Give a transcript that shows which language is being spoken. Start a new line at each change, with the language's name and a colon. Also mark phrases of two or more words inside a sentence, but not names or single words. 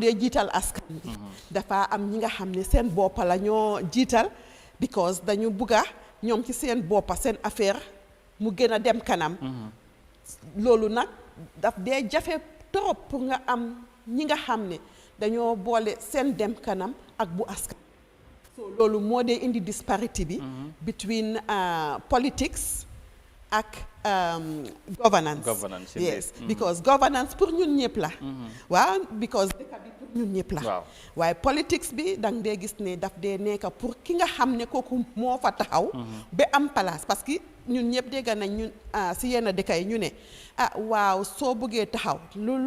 Wolof: dee jiital askan bi dafa am ñi nga xam ne seen boppa la ñoo jiital because dañu bugga ñoom ci seen boppa seen affaire mu gën a dem kanam loolu nag daf dee jafe trop pour nga am ñi nga xam ne dañoo boole seen dem kanam ak bu askan so loolu moo dee indi disparity bi
English: between politics
Wolof: ak
English: governance yes because governance
Wolof: pour ñun ñëpp la waaw because dëkk bi pour ñun ñëpp la waaye politics bi dang dee gis ne daf dee nekk pour ki nga xam ne kooku moo fa taxaw ba am place
French: parce que
Wolof: ñun ñëpp dégg nañ ñun si yenn dëkk yi ñu ne waaw soo bëggee taxaw lu